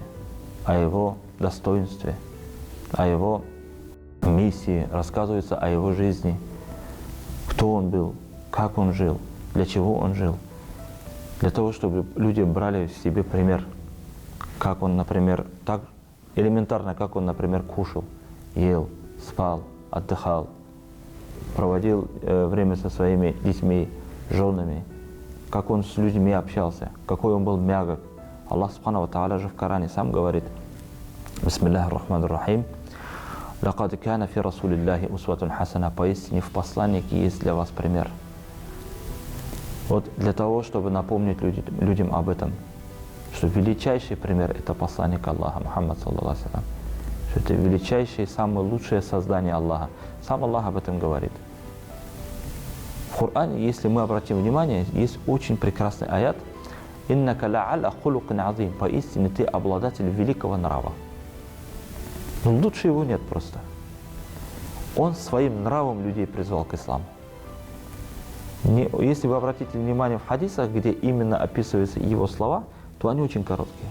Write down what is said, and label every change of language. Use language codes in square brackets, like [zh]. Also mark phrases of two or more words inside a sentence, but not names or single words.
[ru] о его достоинстве, о его миссии, рассказывается о его жизни, кто он был, как он жил, для чего он жил, для того, чтобы люди брали в себе пример, как он, например, так элементарно, как он, например, кушал, ел, спал, отдыхал, проводил время со своими детьми, женами, как он с людьми общался, какой он был мягок. Аллах [ar] سبحانه وتعالى [ru] же в Коране сам говорит: [ar] بسم الله الرحمن الرحيم. لقد كان في رسول الله أسوة حسنة. [ru] Поистине в посланнике есть для вас пример. Вот для того, чтобы напомнить людям об этом, что величайший пример – это посланник Аллаха, Мухаммад [ar] صلى الله عليه وسلم. [ru] Что это величайшее, самое лучшее создание Аллаха. Сам Аллах об этом говорит. В Коране, если мы обратим внимание, есть очень прекрасный аят: [ar] «إنك لعلى خلق عظيم». [ru] Поистине ты обладатель великого нрава. Но лучше его нет просто. Он своим нравом людей призвал к исламу. Если вы обратите внимание в хадисах, где именно описываются его слова, то они очень короткие.